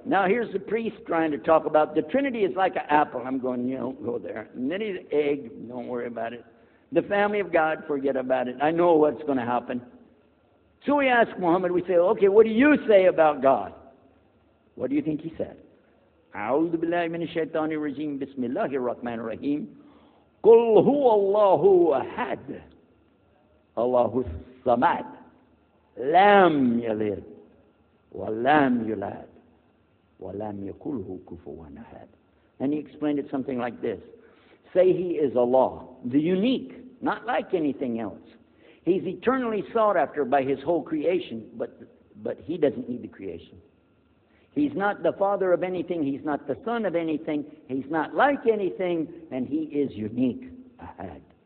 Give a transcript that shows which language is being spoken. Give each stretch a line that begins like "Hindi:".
English: Now here's the priest trying to talk about the Trinity is like an apple. I'm going, go there. And then he's an egg, don't worry about it. The family of God, forget about it. I know what's going to happen. So we ask Muhammad, we say, okay, what do you say about God? What do you think he said?
Arabic: أعوذ بالله من الشيطان الرجيم بسم الله الرحمن الرحيم قل هو الله أحد الله الصمد لم يلد ولم يولد ولم يكن له كفوا أحد.
English: And he explained it something like this. Say he is Allah, the unique, not like anything else. He's eternally sought after by his whole creation, but he doesn't need the creation. He's not the father of anything. He's not the son of anything. He's not like anything, and he is unique. Ahad.